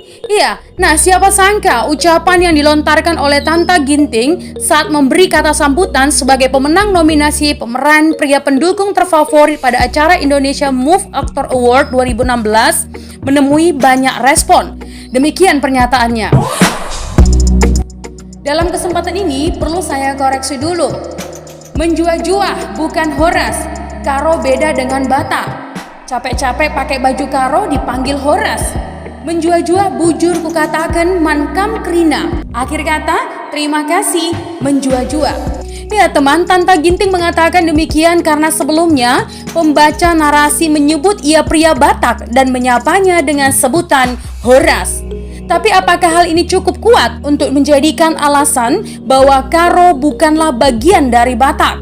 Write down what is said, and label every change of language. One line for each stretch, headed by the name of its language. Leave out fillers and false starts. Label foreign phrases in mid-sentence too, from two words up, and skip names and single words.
Indonesian: Iya, nah siapa sangka ucapan yang dilontarkan oleh Tanta Ginting saat memberi kata sambutan sebagai pemenang nominasi pemeran pria pendukung terfavorit pada acara Indonesia Move Actor Award 2016 menemui banyak respon. Demikian pernyataannya. Dalam kesempatan ini perlu saya koreksi dulu. Menjuah-juah bukan Horas. Karo beda dengan Batak. Capek-capek pakai baju Karo dipanggil Horas.
Batak Karo: Menjuah-juah bujur kukatakan mankam krina.
Indonesian: Akhir kata, terima kasih, menjuah-juah. Ya teman, Tanta Ginting mengatakan demikian karena sebelumnya pembaca narasi menyebut ia pria Batak dan menyapanya dengan sebutan Horas. Tapi apakah hal ini cukup kuat untuk menjadikan alasan bahwa Karo bukanlah bagian dari Batak?